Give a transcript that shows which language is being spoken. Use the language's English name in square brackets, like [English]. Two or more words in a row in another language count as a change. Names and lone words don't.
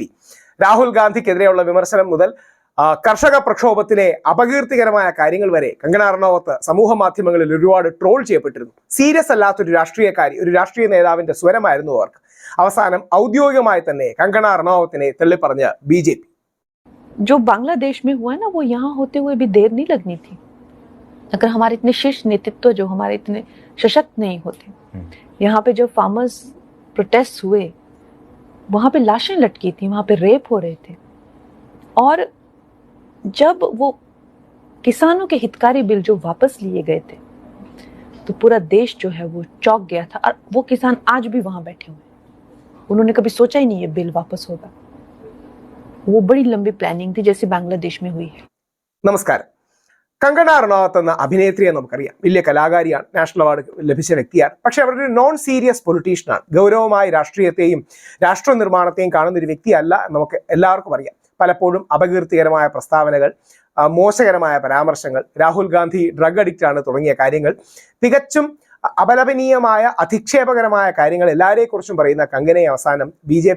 [Malayalam] രാഹുൽ ഗാന്ധിക്കെതിരെയുള്ള വിമർശനം മുതൽ കർഷക പ്രക്ഷോഭത്തിലെ അപകീർത്തികരമായ കാര്യങ്ങൾ വരെ കങ്കന റണൌത്ത് സമൂഹ മാധ്യമങ്ങളിൽ ഒരുപാട് ട്രോൾ ചെയ്യപ്പെട്ടിരുന്നു. സീരിയസ് അല്ലാത്തൊരു രാഷ്ട്രീയക്കാരി, ഒരു രാഷ്ട്രീയ നേതാവിന്റെ സ്വരമായിരുന്നു അവർക്ക്. അവസാനം ഔദ്യോഗികമായി തന്നെ കങ്കന റണൌത്തിനെ തള്ളിപ്പറഞ്ഞ് ബി.ജെ.പി. [Hindi] जो बांग्लादेश में हुआ ना, वो यहाँ होते हुए भी देर नहीं लगनी थी। अगर हमारे इतने शीर्ष नेतृत्व जो हमारे इतने सशक्त नहीं होते, यहाँ पे जो [English] farmers protest [Hindi] हुए, वहां पे लाशें लटकी थी, वहां पे रेप हो रहे थे, और जब वो किसानों के हितकारी बिल जो वापस लिए गए थे, तो पूरा देश जो है वो चौंक गया था। और वो किसान आज भी वहां बैठे हुए, उन्होंने कभी सोचा ही नहीं ये बिल वापस होगा। वो बड़ी लंबी प्लानिंग थी, जैसे बांग्लादेश में हुई है. [Malayalam] നമസ്കാരം. കങ്കന റണൌത്ത് എന്ന അഭിനേത്രിയെ നമുക്കറിയാം. വലിയ കലാകാരിയാണ്, [English] national award [Malayalam] ലഭിച്ച വ്യക്തിയാണ്. പക്ഷെ അവരൊരു [English] non serious politician. [Malayalam] ഗൗരവമായി രാഷ്ട്രീയത്തെയും രാഷ്ട്ര നിർമ്മാണത്തെയും കാണുന്ന ഒരു വ്യക്തിയല്ല, നമുക്ക് എല്ലാവർക്കും അറിയാം. പലപ്പോഴും അപകീർത്തികരമായ പ്രസ്താവനകൾ, മോശകരമായ പരാമർശങ്ങൾ, രാഹുൽ ഗാന്ധി [English] drug addict [Malayalam] ആണ് തുടങ്ങിയ കാര്യങ്ങൾ, തികച്ചും അപലപനീയമായ അധിക്ഷേപകരമായ കാര്യങ്ങൾ എല്ലാവരെക്കുറിച്ചും പറയുന്ന കങ്കനയെ അവസാനം ബി.ജെ.പി.